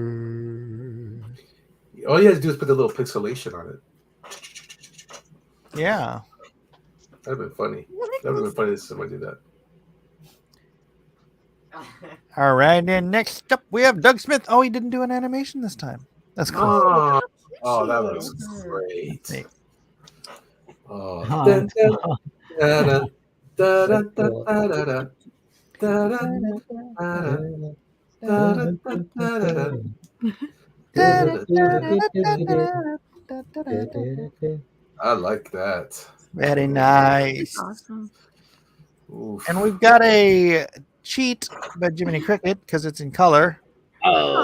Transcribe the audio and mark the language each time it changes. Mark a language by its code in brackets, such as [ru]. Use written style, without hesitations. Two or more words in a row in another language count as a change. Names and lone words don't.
[en] All you have to do is put the little pixelation on it. Yeah. That'd have been funny. That would have been funny if somebody did that. All right, and next up we have Doug Smith. Oh, he didn't do an animation this time. That's cool. Oh, that looks great. Oh, Oh, dun, dun, oh. da, da, da, da, da, da, da, da, da, da, I like that. Very nice. Awesome. Oof. And we've got a cheat by Jiminy Cricket because it's in color. Oh,